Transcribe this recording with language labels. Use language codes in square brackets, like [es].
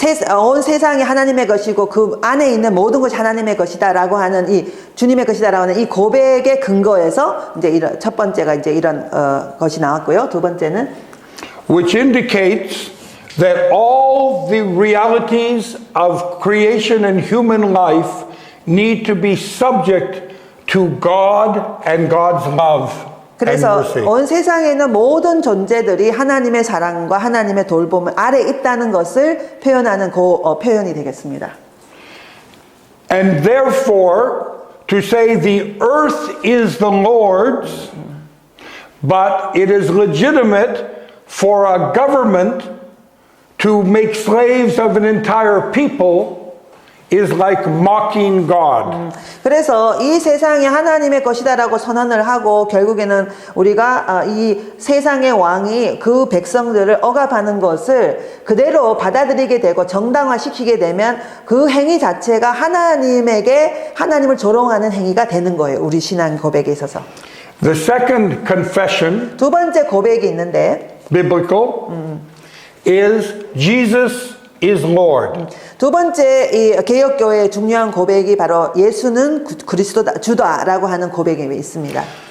[ko] 온 세상이 하나님의 것이고 그 안에 있는 모든 것이 하나님의 것이다라고 하는 이 주님의 것이다라고 하는 이 고백의 근거에서 이제 첫 번째가 이제 이런 것이 나왔고요. 두 번째는 [en] which indicates that all the realities of creation and human life need to be subject to God and God's love and [ko] 그래서 [en] mercy. [ko] 온 세상에 있는 모든 존재들이 하나님의 사랑과 하나님의 돌봄 아래 있다는 것을 표현하는 표현이 되겠습니다. [en] And therefore, to say the earth is the Lord's, but it is legitimate for a government to make slaves of an entire people is like mocking God. [ko] 그래서 이 세상이 하나님의 것이다라고 선언을 하고 결국에는 우리가 이 세상의 왕이 그 백성들을 억압하는 것을 그대로 받아들이게 되고 정당화시키게 되면 그 행위 자체가 하나님을 조롱하는 행위가 되는 거예요. 우리 신앙 고백에 있어서. [en] The second confession, [ko] 두 번째 고백이 있는데 [en] biblical, is Jesus is Lord. [ko] 두 번째 이 개혁교회의 중요한 고백이 바로 예수는 그리스도다 주다라고 하는 고백이 있습니다.